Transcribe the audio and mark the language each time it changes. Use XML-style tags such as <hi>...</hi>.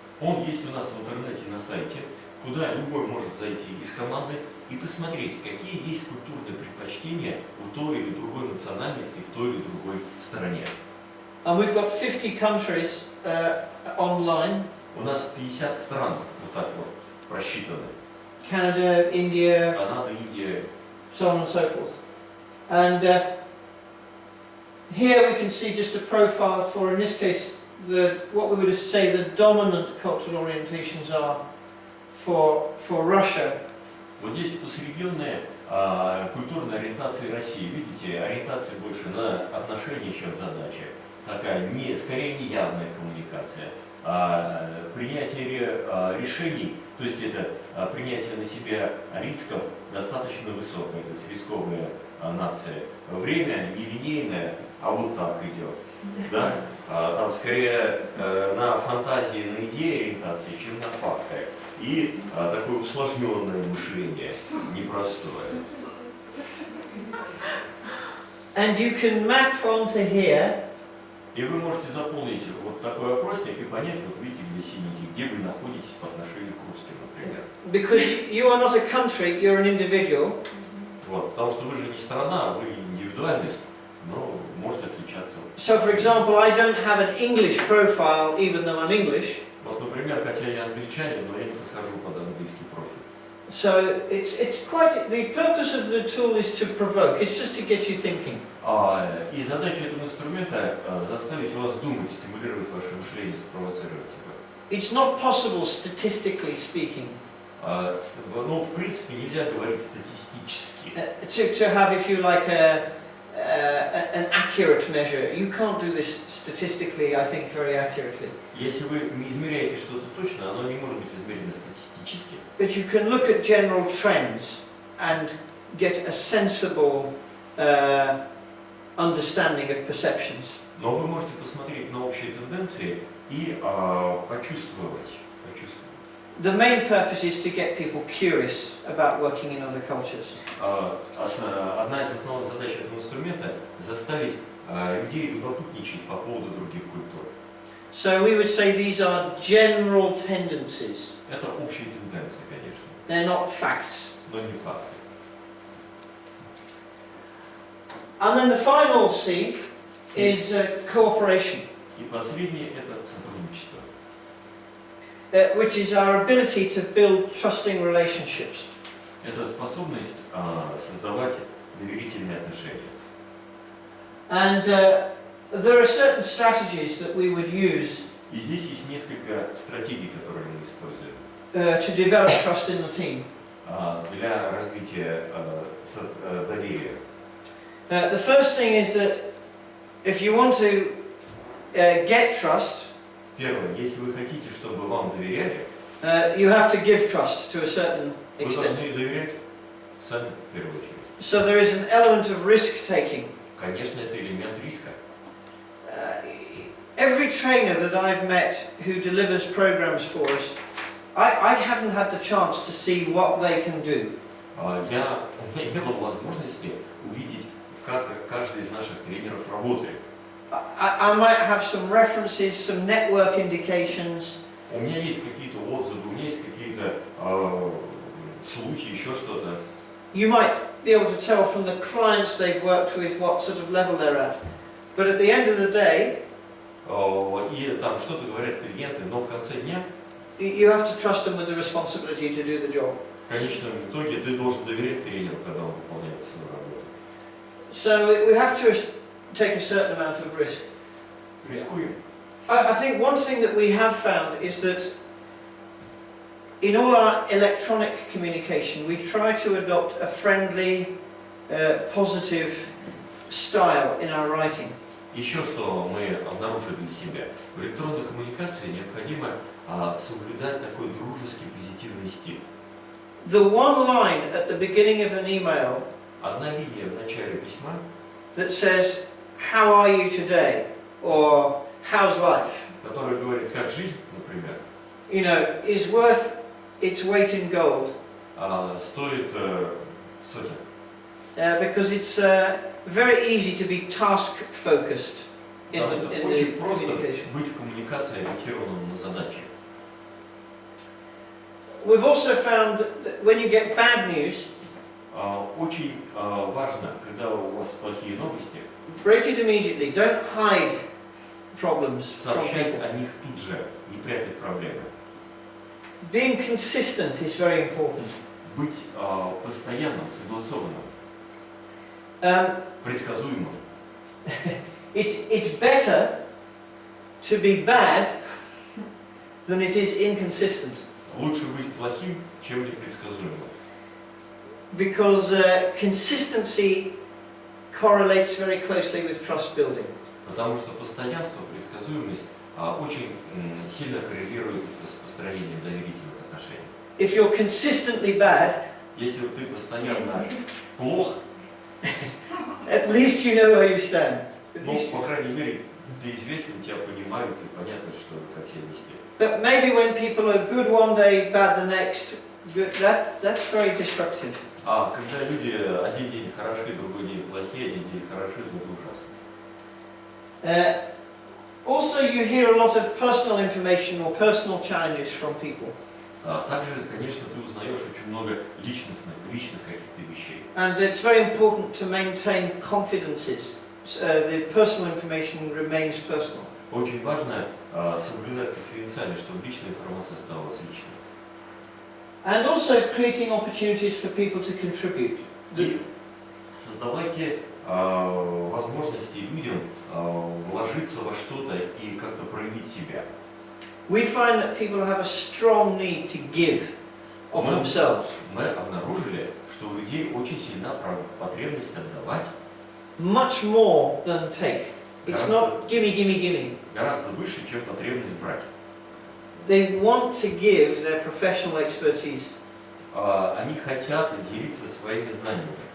<ru>Он есть у нас в интернете на сайте, куда любой может зайти из команды и посмотреть, какие есть культурные предпочтения у той или другой национальности в той или другой стране.</ru> <en>And we've got 50 countries online.</en> <ru>У нас 50 стран вот так вот просчитаны.</ru> <en>Canada, India,</en> <ru>Канада, Индия.</ru> <en>so on and so forth. And here we can see just a profile for, in this case, what we would say the dominant cultural orientations are for Russia.</en> <ru>Вот здесь усредненная культурная ориентация России. Видите, ориентация больше на отношения, чем задача. Такая скорее не явная коммуникация. Принятие решений, то есть это принятие на себя рисков достаточно высокое, то есть рисковая нация. Время нелинейное, а вот так идет. Да? Там скорее на фантазии, на идеи ориентации, чем на факты. И такое усложненное мышление, непростое.</ru> <en>And you can map onto here.</en> <ru>И вы можете заполнить вот такой опросник и понять, вот видите, где синенький, где вы находитесь по отношению к русским, например.</ru> <en>Because you are not a country, you're an individual.</en> <ru>Вот, потому что вы же не страна, вы индивидуальность, но может отличаться.</ru> <en>So, for example, I don't have an English profile even though I'm English.</en> <ru>Вот, например, хотя я англичанин, но я не подхожу под английский профиль.</ru> <en>So it's quite, the purpose of the tool is to provoke, it's just to get you thinking.</en> <ru>И задача этого инструмента заставить вас думать, стимулировать ваше мышление, спровоцировать его.</ru> <en>It's not possible statistically speaking.</en> <ru>Но в принципе нельзя говорить статистически.</ru> <en>To have, if you like, an accurate measure. You can't do this statistically, I think, very accurately.</en> <ru>Если вы не измеряете что-то точно, оно не может быть измерено статистически.</ru> <en>But you can look at general trends and get a sensible understanding of perceptions.</en> <ru>Но вы можете посмотреть на общие тенденции и почувствовать.</ru> <en>The main purpose is to get people curious about working in other cultures.</en> <ru>Одна из основных задач этого инструмента – заставить людей любопытничать по поводу других культур.</ru> <en>So we would say these are general tendencies.</en> <ru>Это общие тенденции, конечно.</ru> <en>They're not facts.</en> <ru>Но не факты.</ru> <en>And then the final C is cooperation.</en> <ru>И последнее – это сотрудничество.</ru> <en>Which is our ability to build trusting relationships.</en> <ru>Это способность создавать доверительные отношения.</ru> <en>And there are certain strategies that we would use</en> <ru>И здесь есть несколько стратегий, которые мы используем</ru> <en>to develop trust in the team.</en> <ru>Для развития доверия.</ru> <en>The first thing is that if you want to get trust,</en> <ru>Первое, если вы хотите, чтобы вам доверяли,</ru> <en>you have to give trust to a certain</en> <ru>вы</ru> <en>extent.</en> <ru>должны доверять сами в первую очередь.</ru> <en>So there is an element of risk taking.</en> <ru>Конечно, это элемент риска.</ru> <en>Every trainer that I've met who delivers programs for us, I haven't had the chance to see what they can do.</en> <ru>У меня не было возможности увидеть, как каждый из наших тренеров работает.</ru> <en>I might have some references, some network indications.</en> <ru>У меня есть какие-то отзывы, у меня есть какие-то слухи, еще что-то.</ru> <en>You might be able to tell from the clients they've worked with what sort of level they're at. But at the end of the day,</en> <ru>И там что-то говорят клиенты, но в конце дня,</ru> <en>you have to trust them with the responsibility to do the job.</en> <ru>в конечном итоге, ты должен доверять тренеру, когда он выполняет свою работу.</ru> <en>So we have to take a certain amount of risk.</en> <ru>Рискуем.</ru> <en>I think one thing that we have found is that in all our electronic communication, we try to adopt a friendly, positive style in our writing.</en> <ru>Еще что мы обнаружили для себя. В электронной коммуникации необходимо соблюдать такой дружеский, позитивный стиль.</ru> <en>The one line at the beginning of an email</en> <ru>Одна линия в начале письма,</ru> <en>that says, "How are you today?" or "How's life?"</en> <ru>которая говорит, как жизнь, например,</ru> <en>you know, is worth its weight in gold.</en> <ru>Стоит сотен.</ru> <en>Because it's very easy to be task focused in</en> <ru>Потому что</ru> <en>the</en> <ru>очень просто</ru> <en>communication.</en> <ru>быть в коммуникации ориентированным на задачи.</ru> <en>We've also found that when you get bad news,</en> <ru>Очень важно, когда у вас плохие новости,</ru> <en>break it immediately. Don't hide problems from</en> <ru>сообщать</ru> <en>people.</en> <ru>о них тут же, не прятать проблемы.</ru> <en>Being consistent is very important.</en> <ru>Быть постоянным, согласованным, предсказуемым.</ru> <en>It's better to be bad than it is inconsistent.</en> <ru>Лучше быть плохим, чем непредсказуемым.</ru> <en>Because consistency correlates very closely with trust building.</en> <ru>Потому что постоянство, предсказуемость очень сильно коррелирует с построением доверительных отношений.</ru> <en>If you're consistently bad,</en> <ru>Если ты постоянно плох,</ru> <en>at least you know where you stand. At</en> <ru>ну,</ru> <en>least-</en> <ru>по крайней мере, ты известен, тебя понимают и понятно, что как себя вести.</ru> <en>But maybe when people are good one day, bad the next, that's very destructive.</en> <ru>А когда люди один день хороши, другой день плохие, один день хороши, то это ужасно.</ru> <en>Also, you hear a lot of personal information or personal challenges from people.</en> <ru>Также, конечно, ты узнаешь очень много личных каких-то вещей.</ru> <en>And it's very important to maintain confidences. the personal information remains personal.</en> <ru>Очень важно соблюдать конфиденциальность, чтобы личная информация оставалась личной.</ru> <en>And also creating opportunities for people to contribute.</en> <ru>И создавайте возможности людям вложиться во что-то и как-то проявить себя.</ru> <en>We find that people have a strong need to give of themselves.</en> <ru>Мы обнаружили, что у людей очень сильна потребность отдавать.</ru> <en>Much more than take. It's not gimme, gimme, gimme.</en> <ru>Гораздо выше, чем потребность брать.</ru> <en>They want to give their professional expertise.</en> <ru>Они хотят делиться своими знаниями.</ru>